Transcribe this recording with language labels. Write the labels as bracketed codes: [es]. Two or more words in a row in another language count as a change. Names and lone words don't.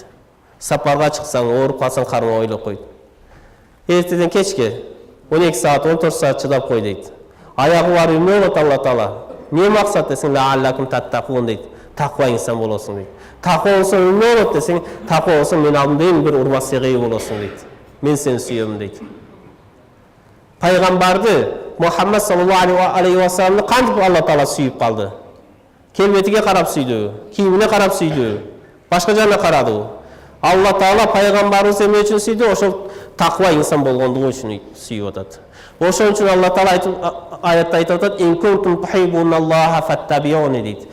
[ky] Сапарга чыксаң, ооруп калсаң кармап ойлоп кой. Эртеден кечке 12 саат, 14 саат чыдап кой дейт. Аягы бар эмне болот Алла Таала? Не максат десең, [ar] لعلكم تتقون [ky] дейт. Таква инсан болосуң дейт. Таква болсо эмне болот десең, таква болсо мен алдымда эң бир урмасыга ээ болосуң дейт. Мен сени сүйөм дейт. Пайгамбарды Мухаммад [ar] صلى الله عليه وسلم [ky] кантип Алла Таала сүйүп калды? Келбетиге карап сүйдү, кийимине карап сүйдү, башка жерге карады. Алла Таала пайгамбарыбыз эмне үчүн сүйдү? Ошол таква инсан болгондугу үчүн сүйүп атат. Ошон үчүн Алла Таала аятта айтып атат: [ar] "إن كنتم تحبون الله فاتبعوني" [ky] дейт.